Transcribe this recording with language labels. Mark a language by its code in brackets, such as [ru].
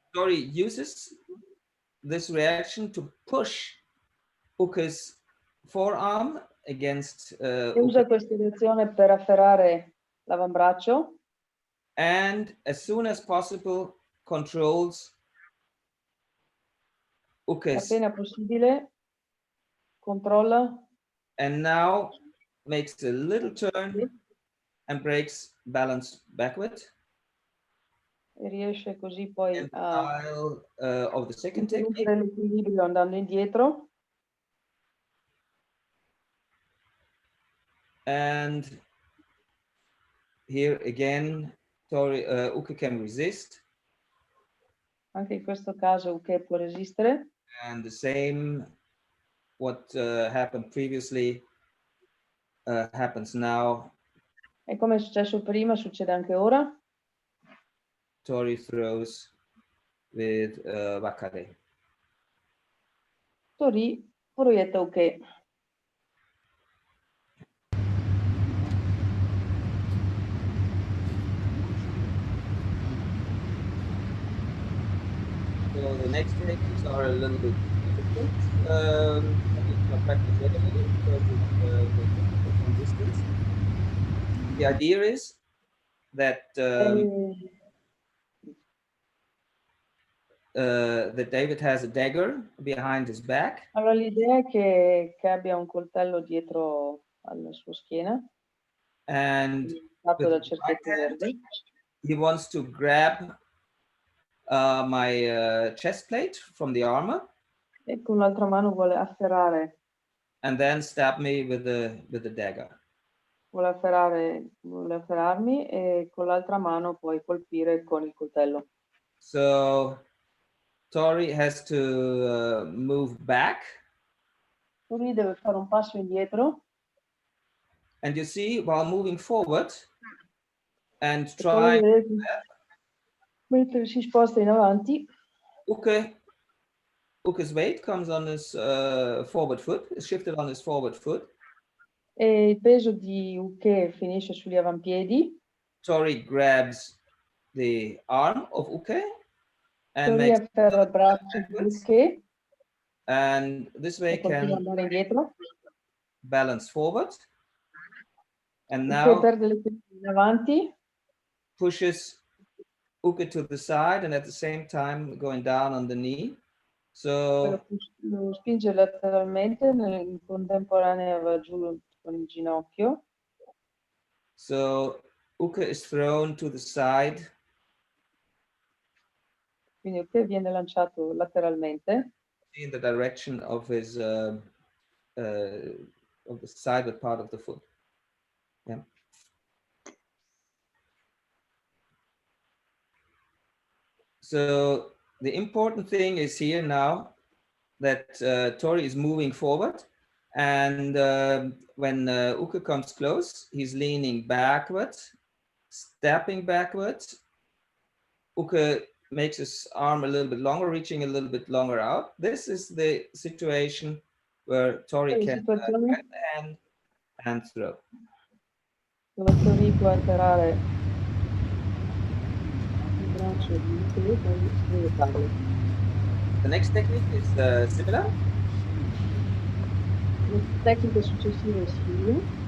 [en] Tori uses this reaction to push Uke's forearm against [it] usa questa reazione per afferrare l'avambraccio. [en] And as soon as possible controls Uke's. [it] Appena possibile controlla. [en] And now makes a little turn and breaks balance backward. [it] E riesce così poi a [en] of the second technique. [it] L'equilibrio andando indietro. [en] And here again, Tori, Uke can resist. [it] Anche in questo caso Uke può resistere. [en] And the same, what happened previously happens now. [it] E come è successo prima, succede anche ora. [en] Tori throws with Wakare. [it] Tori proietta Uke. [en] So the next techniques are a little bit difficult. I need to practice it a little because of the distance. The idea is that that David has a dagger behind his back. [it] Allora l'idea è che abbia un coltello dietro alla sua schiena. [en] And [it] fatto da cerchietto verde. [en] He wants to grab my chest plate from the armor. [it] E con l'altra mano vuole afferrare. [en] And then stab me with the dagger. [it] Vuole afferrarmi e con l'altra mano poi colpire con il coltello. [en] So Tori has to move back. [it] Tori deve fare un passo indietro. [en] And you see, while moving forward and trying, [it] mentre si sposta in avanti, [en] Uke's weight comes on his forward foot, is shifted on his forward foot. [it] E il peso di Uke finisce sugli avampiedi. [en] Tori grabs the arm of Uke and [it] Tori afferra il braccio di Uke. [en] And this way can [it] andare indietro. [en] Balance forward. And Uke now [it] perde l'equilibrio in avanti. [en] Pushes Uke to the side and at the same time going down on the knee. So [it] lo spinge lateralmente, in contemporanea va giù con il ginocchio. [en] So Uke is thrown to the side. [it] Quindi Uke viene lanciato lateralmente. [en] In the direction of his of the sideward part of the foot. Yeah. So the important thing is here now that Tori is moving forward, and when Uke comes close, he's leaning backwards, stepping backwards. Uke makes his arm a little bit longer, reaching a little bit longer out. This is the situation where Tori can grab the hand and throw. [it] Dove Tori può atterrare il braccio di Uke e poi proiettarlo. [en] The next technique is similar. [it] Le tecniche successive simili.